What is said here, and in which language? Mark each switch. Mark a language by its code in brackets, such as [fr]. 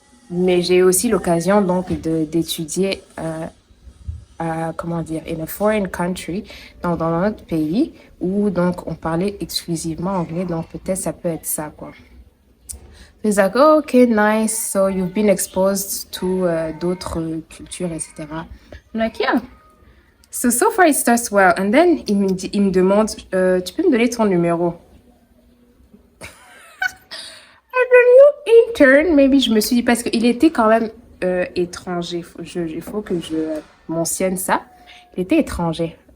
[fr] Mais j'ai aussi l'occasion, donc, d'étudier... comment dire, [en] in a foreign country, [fr] dans un autre pays, où donc on parlait exclusivement anglais, donc peut-être ça peut être ça, quoi. [en] He's like, oh, okay, nice, so you've been exposed to [fr] d'autres cultures, [en] etc. I'm like, yeah. So far it starts well. And then [fr] il me demande, tu peux me donner ton numéro? [en] And the new intern, maybe [fr] je me suis dit, parce qu'il était quand même étranger. Il faut que je mentionne ça. Il était étranger.